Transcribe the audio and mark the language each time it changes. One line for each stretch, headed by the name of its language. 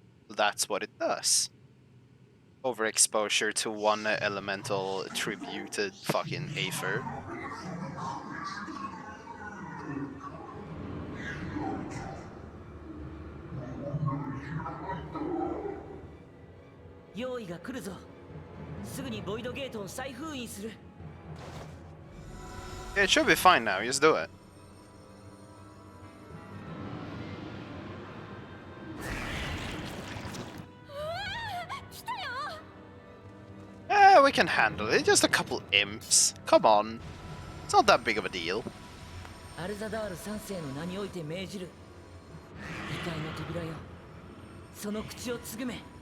English: That's what it does. Overexposure to one elemental attributed fucking Aether.
Japanese: 用意が来るぞ。すぐにボイドゲートを再封印する。
English: Yeah, it should be fine now. Just do it. Yeah, we can handle it. Just a couple imps. Come on. It's not that big of a deal.
Japanese: アルザダール三世の名において命じる。異界の扉よ。その口をつぐめ。